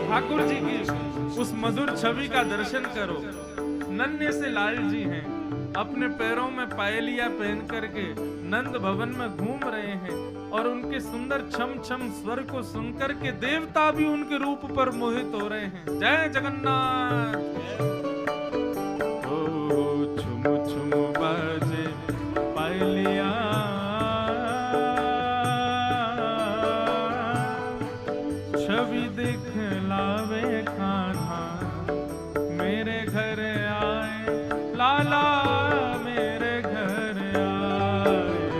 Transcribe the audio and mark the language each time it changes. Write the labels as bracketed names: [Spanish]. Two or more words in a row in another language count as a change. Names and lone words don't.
[Hindi] ठाकुर जी की उस मधुर छवि का दर्शन करो। नन्हे से लाल जी हैं, अपने पैरों में पायलिया पहन करके नंद भवन में घूम रहे हैं और उनके सुंदर छम छम स्वर को सुनकर के देवता भी उनके रूप पर मोहित हो रहे हैं। जय जगन्नाथ। ओ छुम छुम बाजे पायलिया, छवि दिखलावे कान्हा, मेरे घर आए लाला, मेरे घर आए।